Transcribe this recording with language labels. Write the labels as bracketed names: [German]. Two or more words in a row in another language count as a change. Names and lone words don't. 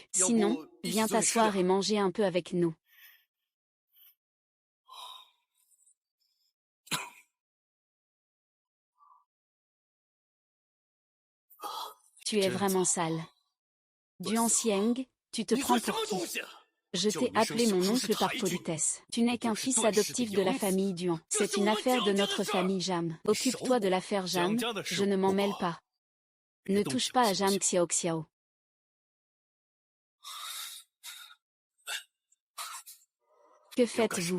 [French] Sinon, viens t'asseoir et manger un peu avec nous. Tu es vraiment sale. Duan Xiang, tu te [Chinese] 你 [French] prends [Chinese] 算什 [French] pour [Chinese] 么 [French] qui? [Chinese] 东西？ [French] Je t'ai appelé mon oncle par politesse. Tu n'es qu'un fils adoptif de la famille Duan. C'est une affaire de notre famille Jam. Occupe-toi de l'affaire Jam, je ne m'en mêle pas. Ne touche pas à Jam Xiaoxiao. Que faites-vous?